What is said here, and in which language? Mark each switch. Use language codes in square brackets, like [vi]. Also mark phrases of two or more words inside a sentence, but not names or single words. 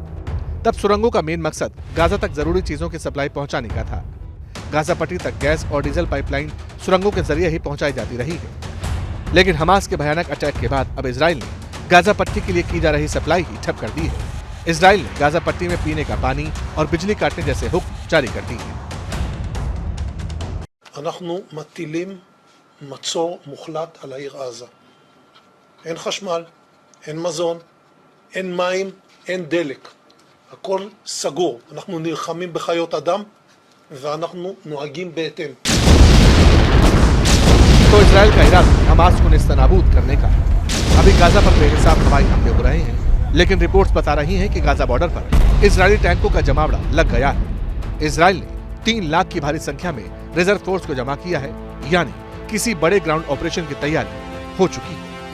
[hi] तब सुरंगों का मेन मकसद गाजा तक जरूरी चीजों की सप्लाई पहुंचाने का था। गाजा पट्टी तक गैस और डीजल पाइपलाइन सुरंगों के जरिए ही पहुंचाई जाती रही है। लेकिन हमास के भयानक अटैक के बाद अब इजराइल ने गाजा पट्टी के लिए की जा रही सप्लाई ही ठप कर दी है। इजराइल ने गाजा पट्टी में पीने का पानी और बिजली काटने जैसे हुक्म जारी कर दिए हैं। [he] אנחנו מטילים מצור מוחלט על העיר עזה. אין חשמל, אין מזון, אין מים, אין דלק. הכל סגור. אנחנו נלחמים בחיות אדם ואנחנו נוהגים בהתאם. [hi] तो इजराइल का इरादा हमास को नेस्तनाबूद करने का है। अभी गाजा पर बेहिसाब हवाई हमले हो रहे हैं। लेकिन रिपोर्ट्स बता रही हैं कि गाजा बॉर्डर पर इजरायली टैंकों का जमावड़ा लग गया है। इजरायल ने 3 लाख की भारी संख्या में रिजर्व फोर्स को जमा किया है, यानी किसी बड़े [en] ground operation [hi] की तैयारी हो चुकी है।